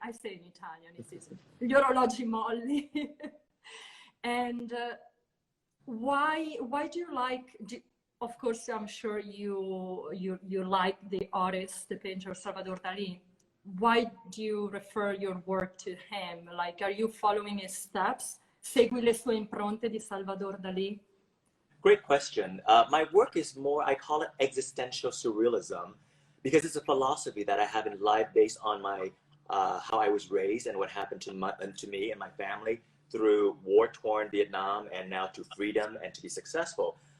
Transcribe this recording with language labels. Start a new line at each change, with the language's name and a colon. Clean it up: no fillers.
English: I say in Italian, it's
Italian: gli orologi molli.
English: And why do you like? Of course, I'm sure you like the artist, the painter Salvador Dali. Why do you refer your work to him? Like, are you following his steps?
Italian: Segui le sue impronte di Salvador Dali?
English: Great question. My work is more, I call it existential surrealism, because it's a philosophy that I have in life based on my how I was raised and what happened to me and my family through war-torn Vietnam and now to freedom and to be successful.